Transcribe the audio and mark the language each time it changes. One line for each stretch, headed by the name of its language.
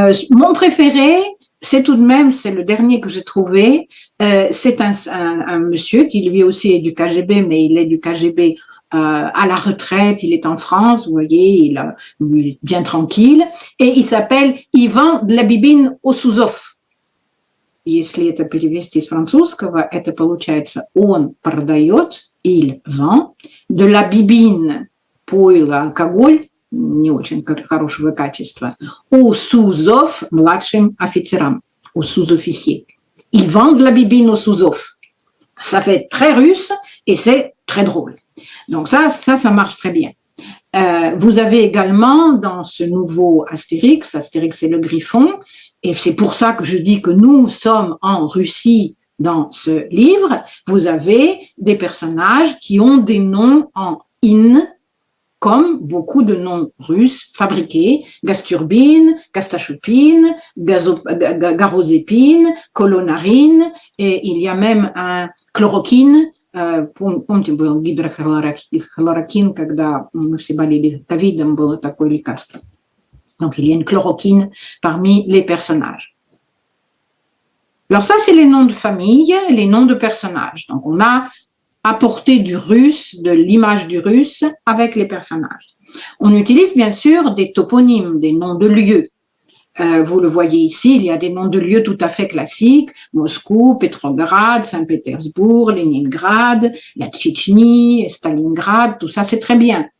French: Mon préféré, c'est tout de même, c'est le dernier que j'ai trouvé, c'est un monsieur qui lui aussi est du KGB, mais il est du KGB à la retraite, il est en France, vous voyez, il est bien tranquille, et il s'appelle Ivan Dlabibin Osuzov.
Russian: Если это перевести с французского, это получается он продает,
French: il vend, de la bibine,
Russian: пойло, алкоголь, не очень хорошего качества,
French: aux sous-off,
Russian: младшим офицерам,
French: aux sous-officiers. Il vend de la bibine aux sous-off. Ça fait très russe et c'est très drôle. Donc ça marche très bien. Vous avez également dans ce nouveau Astérix c'est le Griffon, et c'est pour ça que je dis que nous sommes en Russie dans ce livre, vous avez des personnages qui ont des noms en in, comme beaucoup de noms russes fabriqués, Gasturbine, Gastachupine, Garozépine, Kolonarine, et il y a même un chloroquine.
Russian: Помните, был гидрохлорокин, когда мы все болели ковидом, было такое лекарство.
French: Donc, il y a une chloroquine parmi les personnages. Alors ça, c'est les noms de famille, les noms de personnages. Donc, on a apporté du russe, de l'image du russe avec les personnages. On utilise bien sûr des toponymes, des noms de lieux. Vous le voyez ici, il y a des noms de lieux tout à fait classiques, Moscou, Petrograd, Saint-Pétersbourg, Leningrad, la Tchétchénie, Stalingrad, tout ça c'est très bien.